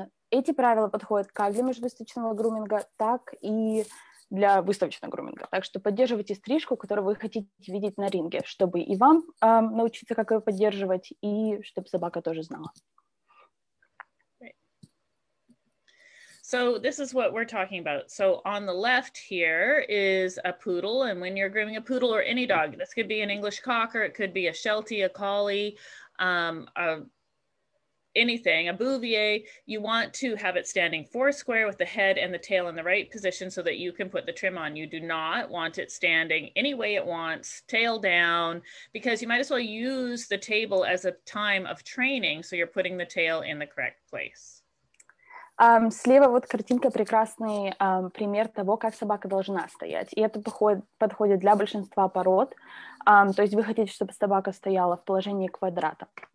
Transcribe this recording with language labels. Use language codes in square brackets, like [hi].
[ru] Эти правила подходят как для межвыставочного груминга, так и для выставочного груминга. Так что поддерживайте стрижку, которую вы хотите видеть на ринге, чтобы и вам научиться, как ее поддерживать, и чтобы собака тоже знала. [en] So this is what we're talking about. So on the left here is a poodle. And when you're grooming a poodle or any dog, this could be an English Cocker, it could be a Sheltie, a Collie, anything, a Bouvier, you want to have it standing four square with the head and the tail in the right position so that you can put the trim on. You do not want it standing any way it wants, tail down, because you might as well use the table as a time of training. So you're putting the tail in the correct place. [ru] Слева вот картинка, прекрасный пример того, как собака должна стоять. И это подходит для большинства пород. То есть вы хотите, чтобы собака стояла в положении квадрата.